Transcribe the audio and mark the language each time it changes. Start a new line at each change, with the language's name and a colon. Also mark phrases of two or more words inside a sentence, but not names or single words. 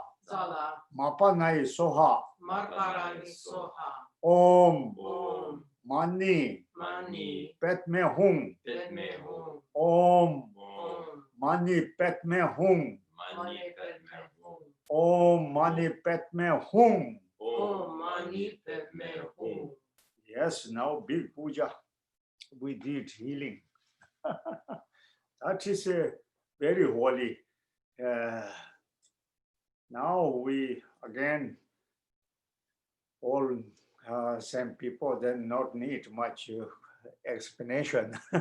Sanskrit: Zala. Mapanai Soha. Marparani soha. Om. Om. Mani. Mani. Petme Hung. Petme hum. Om. Om. Mani Petme Hung. Mani petme hum. Om Mani Petme Hung. Om mani petme hum.
English: Yes, now big puja. We did healing. That is very holy. Now we again all same people, then not need much explanation.